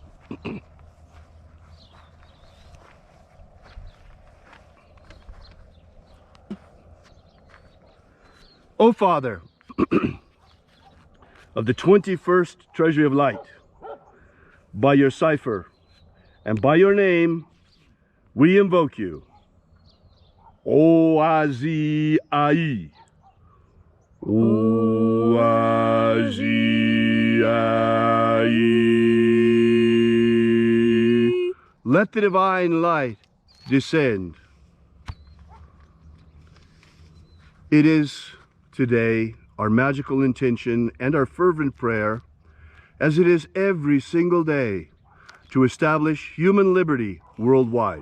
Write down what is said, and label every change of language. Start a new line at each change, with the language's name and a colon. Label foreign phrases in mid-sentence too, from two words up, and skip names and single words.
English: O Father of the 21st treasury of light, by your cipher and by your name, we invoke you. O-A-Z-I. O-A-Z-I. Let the divine light descend. It is today our magical intention and our fervent prayer, as it is every single day, to establish human liberty worldwide.